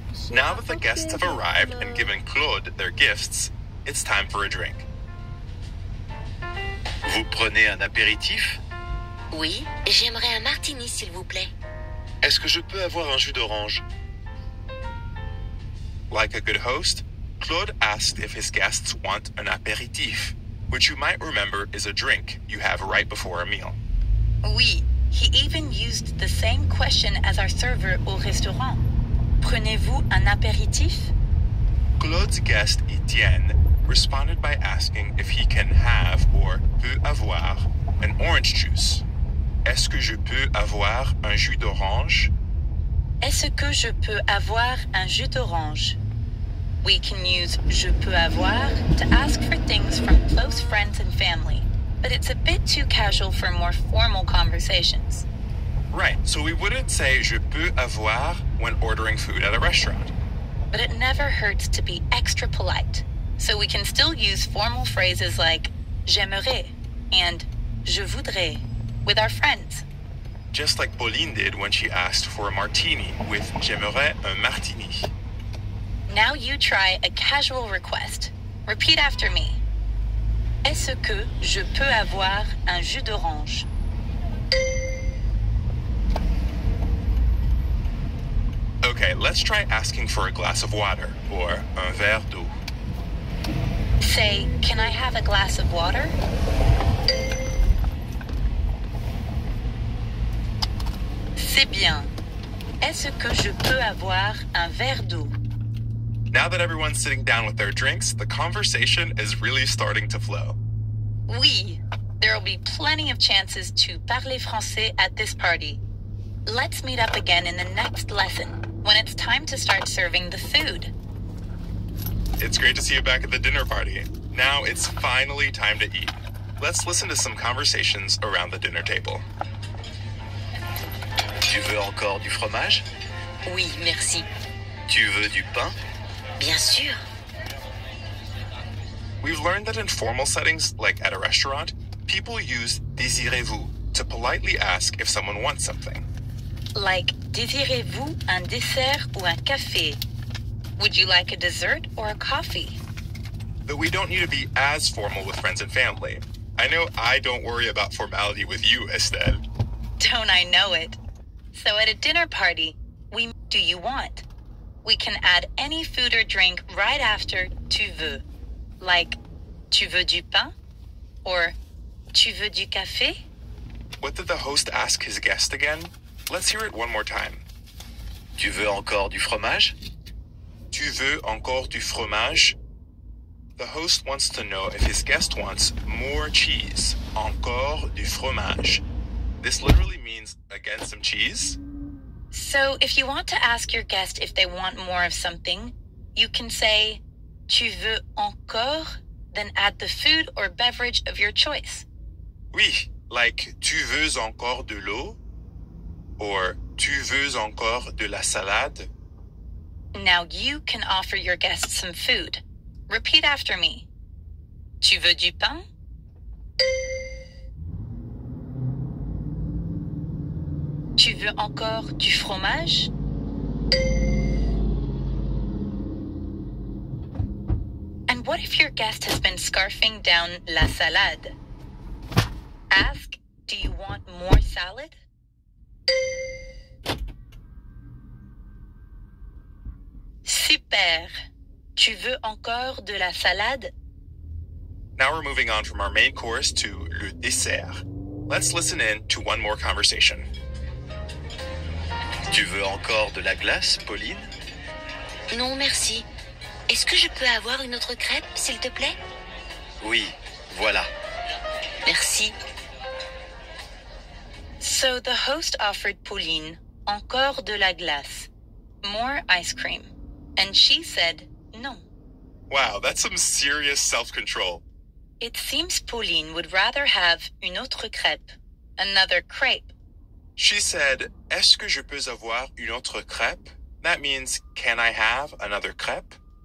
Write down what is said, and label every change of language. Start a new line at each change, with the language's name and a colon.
English: Now that the guests have arrived and given Claude their gifts, it's time for a drink.
French: Vous prenez un apéritif? Oui, j'aimerais un martini, s'il vous plaît. Est-ce que je peux avoir un jus d'orange?
English: Like a good host, Claude asked if his guests want an apéritif, which you might remember is a drink you have right before a meal. Oui, he even used the same question as our server
French: au restaurant. Prenez-vous un apéritif?
English: Claude's guest Etienne responded by asking if he can have or
French: peut avoir
English: an orange juice.
French: Est-ce que je peux avoir un jus d'orange? Est-ce que je peux avoir un jus d'orange?
English: We can use
French: je peux avoir
English: to ask for things from close friends and family, but it's a bit too casual for more formal conversations. Right, so we wouldn't say
French: je peux avoir
English: when ordering food at a restaurant. But it never hurts to be extra polite, so we can still use formal phrases like
French: j'aimerais
English: and
French: je voudrais
English: with our friends. Just like Pauline did when she asked for a martini with
French: j'aimerais un martini.
English: Now you try a casual request. Repeat after me.
French: Est-ce que je peux avoir un jus d'orange?
English: Okay, let's try asking for a glass of water or
French: un verre d'eau.
English: Say, can I have a glass of water?
French: C'est bien. Est-ce que je peux avoir un verre d'eau?
English: Now that everyone's sitting down with their drinks, the conversation is really starting to flow. Oui, there will be plenty of chances to
French: parler français
English: at this party. Let's meet up again in the next lesson, when it's time to start serving the food. It's great to see you back at the dinner party. Now it's finally time to eat. Let's listen to some conversations around the dinner table.
French: Tu veux encore du fromage? Oui, merci. Tu veux du pain? Bien sûr.
English: We've learned that in formal settings, like at a restaurant, people use
French: désirez-vous
English: to politely ask if someone wants something. Like,
French: désirez-vous un dessert ou un café?
English: Would you like a dessert or a coffee? But we don't need to be as formal with friends and family. I know I don't worry about formality with you, Estelle. Don't I know it? So at a dinner party, we do you want? We can add any food or drink right after
French: tu veux.
English: Like,
French: tu veux du pain?
English: Or,
French: tu veux du café?
English: What did the host ask his guest again? Let's hear it one more time.
French: Tu veux encore du fromage? Tu veux encore du fromage?
English: The host wants to know if his guest wants more cheese.
French: Encore du fromage.
English: This literally means again some cheese. So if you want to ask your guest if they want more of something, you can say,
French: tu veux encore,
English: then add the food or beverage of your choice.
French: Oui,
English: like
French: tu veux encore de l'eau?
English: Or
French: tu veux encore de la salade?
English: Now you can offer your guest some food. Repeat after me.
French: Tu veux du pain? Tu veux encore du fromage?
English: And what if your guest has been scarfing down
French: la salade?
English: Ask, do you want more salad?
French: Super. Tu veux encore de la salade?
English: Now we're moving on from our main course to
French: le dessert.
English: Let's listen in to one more conversation.
French: Tu veux encore de la glace, Pauline? Non, merci. Est-ce que je peux avoir une autre crêpe, s'il te plaît? Oui, voilà. Merci.
English: So the host offered Pauline
French: encore de la glace,
English: more ice cream, and she said no. Wow, that's some serious self-control. It seems Pauline would rather have
French: une autre crêpe,
English: another crepe. She said,
French: est-ce que je peux avoir une autre crêpe?
English: That means, can I have another crêpe?